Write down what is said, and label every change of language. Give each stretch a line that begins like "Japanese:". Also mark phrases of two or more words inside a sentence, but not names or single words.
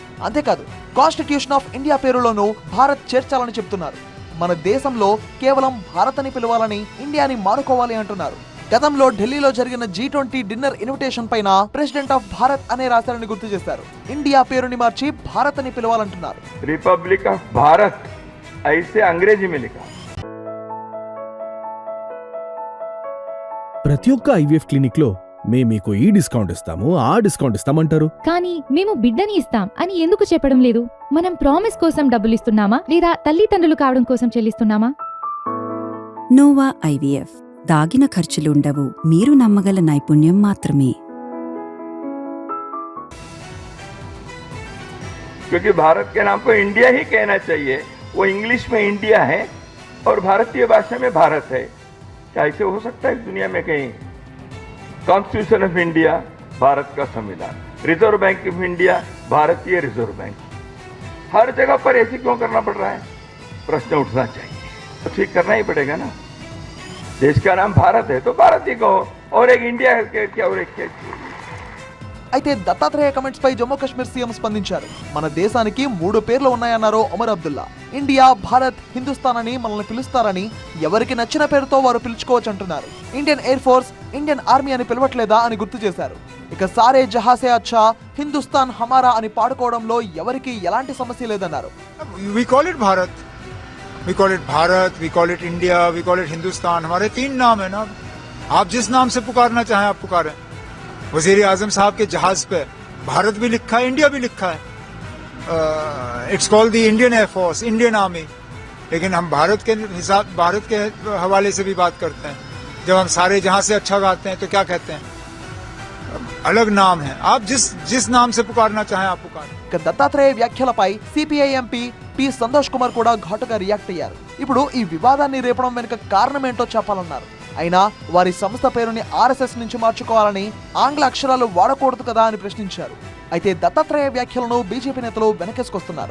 Telugu: అంతేకాదు కాన్స్టిట్యూషన్ ఆఫ్ ఇండియా పేరులోనూ భారత్ చేర్చాలని చెప్తున్నారు. మన దేశంలో కేవలం భారత్ అని పిలవాలని ఇండియాని మానుకోవాలి అంటున్నారు. గతంలో ఢిల్లీలో జరిగిన G20
English: dinner invitation
Telugu: పైన
English: President of Bharat
Telugu: అనే రాశారని గుర్తు చేశారు. ఇండియా పేరుని మార్చి భారత్ అని పిలవాలంటున్నారు.
English: Republic of Bharat
Hindi: ऐसे अंग्रेजी में लिखा.
Telugu: ప్రతి ఒక్క
English: IVF clinic
Telugu: లో మేము మీకు ఈ డిస్కౌంట్ ఇస్తాము, ఆ డిస్కౌంట్ ఇస్తామంటారు. కానీ మేము బిడ్డని ఇస్తాం అని ఎందుకు చెప్పడం లేదు? మనం ప్రామిస్ కోసం డబ్బులు ఇస్తున్నామా లేదా తల్లిదండ్రులు కావడం కోసం చెల్లిస్తున్నామా? నోవా ఐవీఎఫ్ దాగిన ఖర్చులుండవు, మీరు నమ్మగల నైపుణ్యం మాత్రమే.
Hindi: क्योंकि भारत के नाम को इंडिया ही कहना चाहिए. वो इंग्लिश में इंडिया है और भारतीय भाषा में भारत है. क्या ऐसे हो सकता है दुनिया में कहीं? कॉन्स्टिट्यूशन ऑफ इंडिया भारत का संविधान, रिजर्व बैंक ऑफ इंडिया भारतीय रिजर्व बैंक. हर जगह पर ऐसे क्यों करना पड़ रहा है? प्रश्न उठना चाहिए. तो ठीक करना ही पड़ेगा ना. देश का नाम भारत है तो भारत ही कहो, और एक इंडिया क्या और एक क्या.
Telugu: అయితే దత్తాత్రేయ కమెంట్స్ పై జమ్మూ కాశ్మీర్ సీఎం స్పందించారు. మన దేశానికి 3 పేర్లు ఉన్నాయన్నారు ఒమర్ అబ్దుల్లా. ఇండియా, భారత్, హిందుస్థాన్ అని మనల్ని పిలుస్తారని ఎవరికి నచ్చిన పేరుతో వారు పిలుచుకోవచ్చు అంటున్నారు. ఇండియన్ ఎయిర్ ఫోర్స్, ఇండియన్ ఆర్మీ అని పిలవట్లేదా అని గుర్తు చేశారు. ఇక
Hindi: सारे जहां से अच्छा, हिंदुस्तान हमारा
Telugu: అని పాడుకోవడంలో ఎవరికి ఎలాంటి సమస్య లేదన్నారు.
English: We call it Bharat, we call it Bharat, we call it India, we call it Hindustan.
Hindi: हमारे 3 नाम है ना. आप जिस नाम से पुकारना चाहें आप पुकारें. वजीर आजम साहब के जहाज पे भारत भी लिखा है, इंडिया भी लिखा है.
English: It's called the Indian Air Force, Indian Army.
Hindi: लेकिन हम भारत के हिसाब, भारत के हवाले से भी बात करते हैं. जब हम सारे जहां से अच्छा गाते हैं तो क्या कहते हैं? अलग नाम है. आप जिस नाम से पुकारना चाहें आप पुकारें.
Telugu: దత్తాత్రేయ వ్యాఖ్యలపై సిపిఐ ఎంపీ పి సంతోష్ కుమార్ కూడా ఘాటుగా రియాక్ట్ అయ్యారు. ఇప్పుడు ఈ వివాదాన్ని రేపడం వెనుక కారణం ఏంటో చెప్పాలన్నారు. అయినా వారి సంస్థ పేరుని ఆర్ఎస్ఎస్ నుంచి మార్చుకోవాలని ఆంగ్ల అక్షరాలు వాడకూడదు కదా అని ప్రశ్నించారు. అయితే దత్తాత్రేయ వ్యాఖ్యలను బీజేపీ నేతలు వెనకేసుకొస్తున్నారు.